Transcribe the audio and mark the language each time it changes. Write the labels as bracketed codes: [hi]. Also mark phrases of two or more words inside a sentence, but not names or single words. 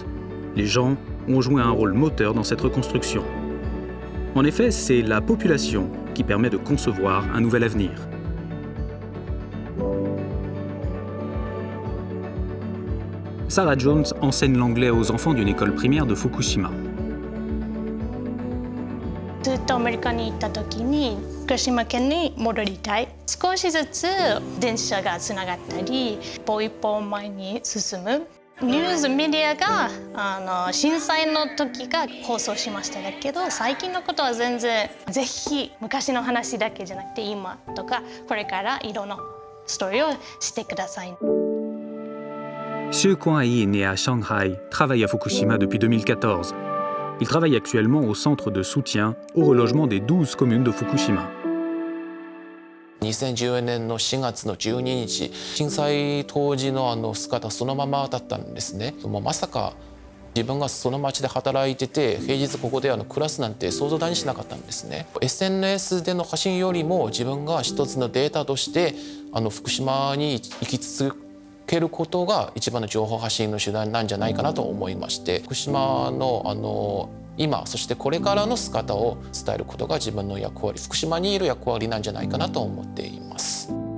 [fr] Les gens ont joué un rôle moteur dans cette reconstruction. En effet, c'est la population qui permet de concevoir un nouvel avenir. Sarah Jones enseigne l'anglais aux enfants d'une école primaire de Fukushima. [ja] ずっとアメリカに行った時に福島県に戻りたい。少しずつ電車がつながったり、一歩一歩前に進む。ニュースメディアが震災の時が放送しましただけど、最近のことは全然ぜひ昔の話だけじゃなくて今とかこれからいろんなストーリーをしてください。 [fr] Xu Kuan-hee, né à Shanghai, travaille à Fukushima depuis 2014. Il travaille actuellement au centre de soutien au relogement des 12 communes de Fukushima. [ja] 2014年の4月の12日、震災当時の姿そのままだったんですね。もうまさか自分がその町で働いてて、平日ここで暮らすなんて想像だにしなかったんですね。SNS での発信よりも自分が一つのデータとして福島に生き続けることが一番の情報発信の手段なんじゃないかなと思いまして、福島の今そしてこれからの姿を伝えることが自分の役割、福島にいる役割なんじゃないかなと思っています。